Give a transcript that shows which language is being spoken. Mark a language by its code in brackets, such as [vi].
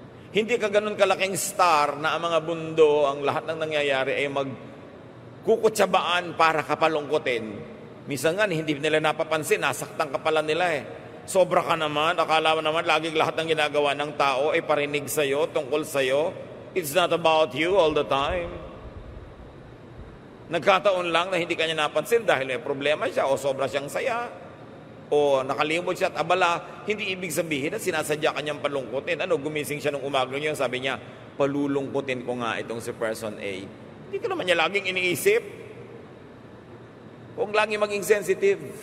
[tl] Hindi ka ganun kalaking star na ang mga bundo, ang lahat ng nangyayari ay magkukutsabaan para kapalungkutin. Minsan nga, hindi nila napapansin, nasaktan ka pala nila Sobra ka naman, akala mo naman laging lahat ng ginagawa ng tao ay parinig sa'yo, tungkol sa'yo. [en] It's not about you all the time. [tl] Nagkataon lang na hindi kanya napansin dahil may problema siya o sobra siyang saya. O nakalimot siya at abala, hindi ibig sabihin na sinasadya kanyang palungkutin. Gumising siya nung umaga niya, sabi niya, palulungkutin ko nga itong si person A. Hindi ka naman niya laging iniisip. Huwag laging maging sensitive.